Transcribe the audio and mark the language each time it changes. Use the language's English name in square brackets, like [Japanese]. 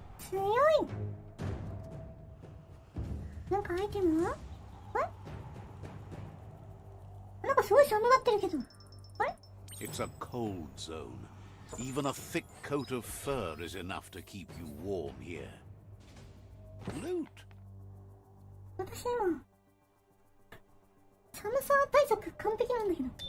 [Japanese] 強い。なんかアイテムは？なんかすごい寒がってるけど。 [English] It's a cold zone. Even a thick coat of fur is enough to keep you warm here. Loot. [Japanese] 私今寒さ対策完璧なんだけど。